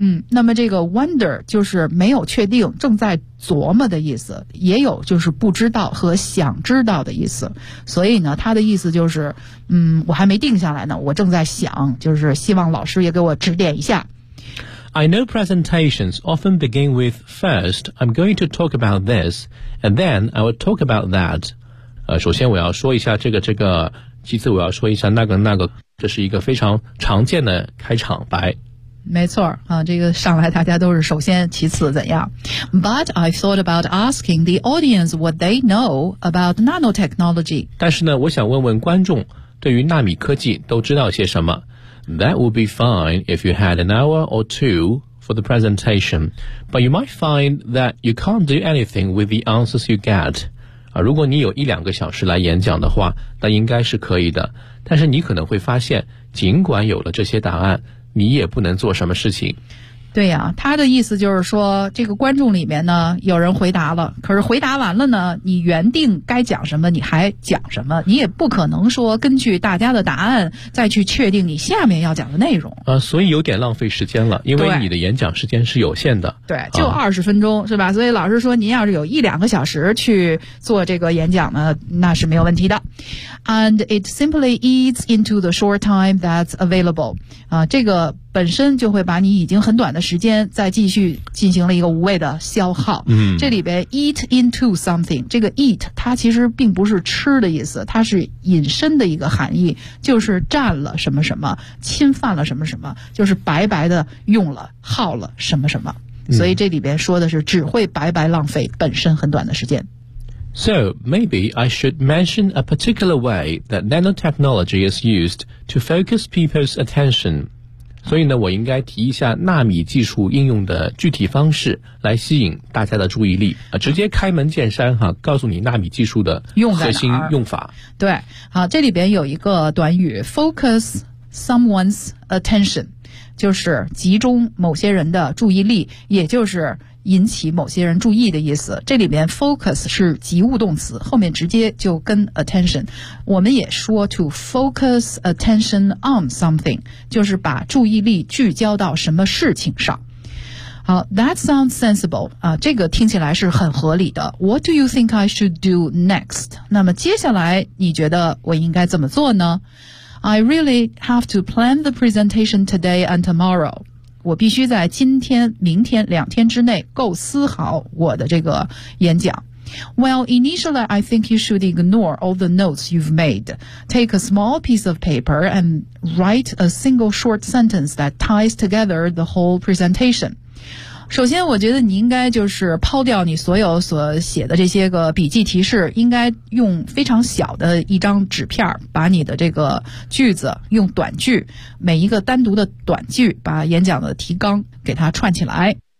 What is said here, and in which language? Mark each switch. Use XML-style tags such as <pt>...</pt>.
<zh>那么这个 wonder 就是没有确定，正在琢磨的意思，也有就是不知道和想知道的意思，所以呢它的意思就是我还没定下来呢，我正在想，就是希望老师也给我指点一下。</zh> <en>I know presentations often begin with, first, I'm going to talk about this, and then I will talk about that.</en> <zh>首先我要说一下这个，其次我要说一下那个，这是一个非常常见的开场白。没错啊，这个上来大家都是首先其次怎样。</zh> <en>But I thought about asking the audience what they know about nanotechnology.</en> <zh>但是呢，我想问问观众对于纳米科技都知道些什么。</zh> <en>That would be fine if you had an hour or two for the presentation, but you might find that you can't do anything with the answers you get.</en> <zh>如果你有一两个小时来演讲的话，那应该是可以的。但是你可能会发现，尽管有了这些答案，你也不能做什么事情。对呀，他的意思就是说，这个观众里面呢，有人回答了，可是回答完了呢，你原定该讲什么，你还讲什么，你也不可能说根据大家的答案再去确定你下面要讲的内容。所以有点浪费时间了，因为你的演讲时间是有限的。对，就20分钟、是吧？所以老师说，您要是有一两个小时去做这个演讲呢，那是没有问题的。</zh> <en>And it simply eats into the short time that's available.</en> <zh>这个本身就会把你已经很短的时间再继续进行了一个无谓的消耗。这里边 eat into something, 这个 eat 它其实并不是吃的意思，它是隐身的一个含义，就是占了什么什么，侵犯了什么什么，就是白白的用了耗了什么什么。所以这里边说的是只会白白浪费本身很短的时间。</zh> <en>So, maybe I should mention a particular way that nanotechnology is used to focus people's attention.</en> <zh>所以呢，我应该提一下纳米技术应用的具体方式来吸引大家的注意力。直接开门见山哈，告诉你纳米技术的核心用法。对，好，这里边有一个短语 focus someone's attention, 就是集中某些人的注意力，也就是引起某些人注意的意思。这里面 focus 是及物动词，后面直接就跟 attention。我们也说 to focus attention on something, 就是把注意力聚焦到什么事情上。好， that sounds sensible, 这个听起来是很合理的。</zh> <en>What do you think I should do next?</en> <zh>那么接下来你觉得我应该怎么做呢？</zh> <en>I really have to plan the presentation today and tomorrow.</en> <zh>我必须在今天、明天两天之内构思好我的这个演讲。</zh> <en>Well, initially, I think you should ignore all the notes you've made. Take a small piece of paper and write a single short sentence that ties together the whole presentation.</en> <zh>首先我觉得你应该就是抛掉你所有所写的这些个笔记提示，应该用非常小的一张纸片把你的这个句子用短句，每一个单独的短句把演讲的提纲给它串起来。</zh>